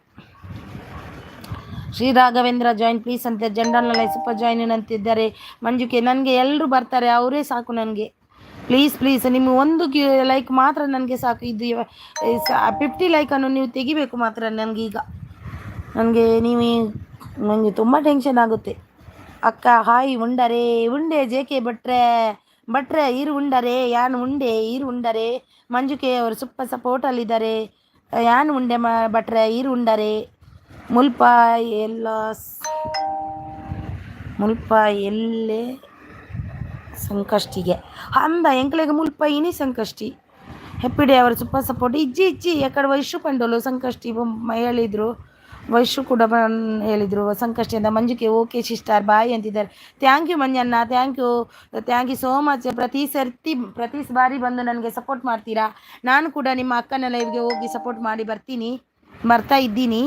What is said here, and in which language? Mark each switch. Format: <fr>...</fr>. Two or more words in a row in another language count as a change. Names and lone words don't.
<kn>ಶ್ರೀ ರಾಘವೇಂದ್ರ</kn> <en>join please</en> <kn>ಅಂತ,</kn> <en>general super join</en> <kn>ಅಂತಿದ್ದಾರೆ. ಮಂಜುಕೆ ನನಗೆ ಎಲ್ಲರೂ ಬರ್ತಾರೆ, ಅವರೇ ಸಾಕು ನನಗೆ. ಪ್ಲೀಸ್ ನಿಮ್ಮ ಒಂದು ಲೈಕ್ ಮಾತ್ರ ನನಗೆ ಸಾಕು. ಇದು 50 ಲೈಕನ್ನು ನೀವು ತೆಗಿಬೇಕು ಮಾತ್ರ ನನಗೀಗ. ನನಗೆ ತುಂಬ ಟೆನ್ಷನ್ ಆಗುತ್ತೆ.</kn> <tcy>ಅಕ್ಕ ಹಾಯ್ ಉಂಡೆ ಜೆ.ಕೆ ಭಟ್ರೆ ಈರು ಉಂಡರೆ ಯಾನು ಉಂಡೆ ಈರು ಉಂಡರೆ.</tcy> <kn>ಮಂಜುಕೆ ಅವರು ಸೂಪರ್ ಸಪೋರ್ಟಲ್ಲಿದ್ದಾರೆ.</kn> <tcy>ಯಾನು ಉಂಡೆ ಭಟ್ರೆ ಈರು ಉಂಡರೆ. ಮುಲ್ಪ ಎಲ್ಲೇ ಸಂಕಷ್ಟಿಗೆ ಅಂದ ಎಂಕ್ಲೆಗೆ ಮುಲ್ಪ ಇನಿ ಸಂಕಷ್ಟಿ.</tcy> <en>happy day</en> <kn>ಅವರು</kn> <en>super support.</en> <tcy>ಇಜ್ಜಿ ಎಕಡೆ ವೈಶು ಪಂಡೋಲು ಸಂಕಷ್ಟಿ</tcy> <kn>ಹೇಳಿದರು, ವೈಶು ಕೂಡ ಹೇಳಿದರು ಸಂಕಷ್ಟಿ ಅಂತ. ಮಂಜುಕೆ</kn> <en>okay sister bye</en> <kn>ಅಂತಿದ್ದಾರೆ.</kn> <en>thank you</en> <kn>ಮಂಜಣ್ಣ,</kn> <en>thank you so much.</en> <kn>ಪ್ರತಿ ಬಾರಿ ಬಂದು ನನಗೆ ಸಪೋರ್ಟ್ ಮಾಡ್ತೀರಾ. ನಾನು ಕೂಡ ನಿಮ್ಮ ಅಕ್ಕನ ಲೈವ್ಗೆ ಹೋಗಿ ಸಪೋರ್ಟ್ ಮಾಡಿ ಬರ್ತಾ ಇದ್ದೀನಿ.</kn>